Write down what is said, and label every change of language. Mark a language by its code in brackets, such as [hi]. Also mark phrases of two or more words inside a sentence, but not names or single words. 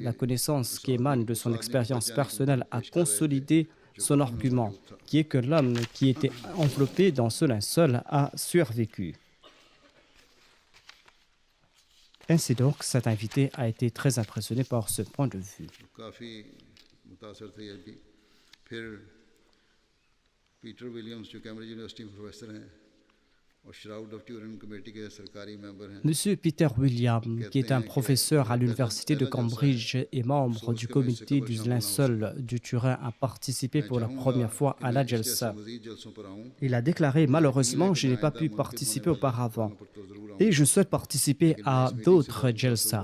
[fr] La connaissance qui émane de son expérience personnelle a consolidé son argument, qui est que l'homme qui était enveloppé dans ce linceul a survécu. Ainsi donc, cet invité a été très impressionné par ce point de vue. Peter Williams, [ur] جو کیمبرج یونیورسٹی میں پروفیسر ہیں اور [en] Shroud of Turin [ur] کمیٹی کے سرکاری ممبر ہیں. [fr] Monsieur Peter Williams, qui est un professeur à l'université de Cambridge et membre du comité du linceul du Turin, a participé pour la première fois à la Jalsa. Il a déclaré: malheureusement, je n'ai pas pu participer auparavant et je souhaite participer à d'autres Jalsa.